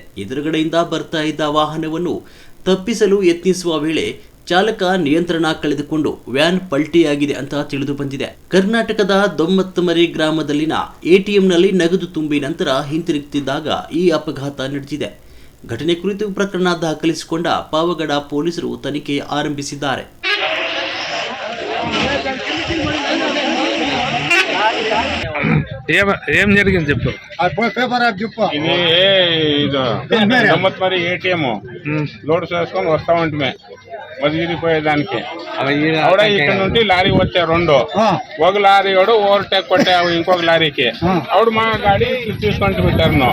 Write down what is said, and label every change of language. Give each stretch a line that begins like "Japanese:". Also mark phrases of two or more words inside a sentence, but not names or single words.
Kannada: ಎದುರುಗಡೆಯಿಂದ ಬರ್ತಾ ಇದ್ದ ವಾಹನವನ್ನು ತಪ್ಪಿಸಲು ಯತ್ನಿಸುವ ವೇಳೆ ಚಾಲಕ ನಿಯಂತ್ರಣ ಕಳೆದುಕೊಂಡು ವ್ಯಾನ್ ಪಲ್ಟಿಯಾಗಿದೆ ಅಂತ ತಿಳಿದು ಬಂದಿದೆ. ಕರ್ನಾಟಕದ ದೊಂಬತ್ಮರಿ ಗ್ರಾಮದಲ್ಲಿನ ಎಟಿಎಂನಲ್ಲಿ ನಗದು ತುಂಬಿ ನಂತರ ಹಿಂತಿರುಗುತ್ತಿದ್ದಾಗ ಈ ಅಪಘಾತ ನಡೆದಿದೆ. ಘಟನೆ ಕುರಿತು ಪ್ರಕರಣ ದಾಖಲಿಸಿಕೊಂಡ ಪಾವಗಡ ಪೊಲೀಸರು ತನಿಖೆ ಆರಂಭಿಸಿದ್ದಾರೆ.
Telugu: ఏం జరిగింది చెప్పు. ఇది దొమ్మత్మరి ఏటీఎం లోడ్ చేసుకొని వస్తా ఉంటే మదిగిరిపోయేదానికి ఆవిడ ఇక్కడ నుండి లారీ వచ్చే 2 ఒక లారీ ఓవర్టేక్ కొట్టే ఇంకొక లారీకి ఆవిడ మా గాడి తీసుకుంటూ పెట్టారు.